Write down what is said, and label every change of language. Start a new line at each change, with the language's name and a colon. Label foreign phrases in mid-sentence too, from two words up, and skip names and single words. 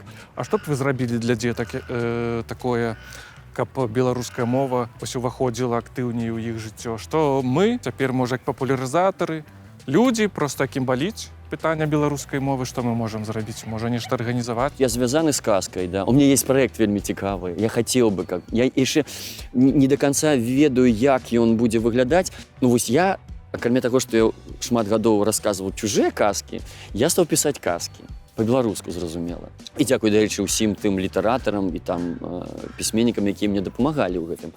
Belarusian: А што б вы зрабілі для дзетак такое, каб беларуская мова уваходзіла актыўней у іх жыццё? Што мы цяпер, можа, як папулярызатары, людзі, проста якім баліць пытання беларускай мовы, што мы можам зрабіць? Можа, нешта арганізаваць? Я звязаны з казкай, да.
Russian: У меня есть проект
Belarusian: вельмі цікавы. Я хацеў бы, я яшчэ
Russian: не до конца
Belarusian: ведаю, як ён будзе выглядаць. Ну вось я, акрамя таго, што я шмат гадоў расказваў чужыя казкі, я стаў пісаць казкі. Па-беларуску, зразумела. І дзякуй, дарэчы, усім тым літаратарам і там пісьменнікам, якія мне дапамагалі ў гэтым.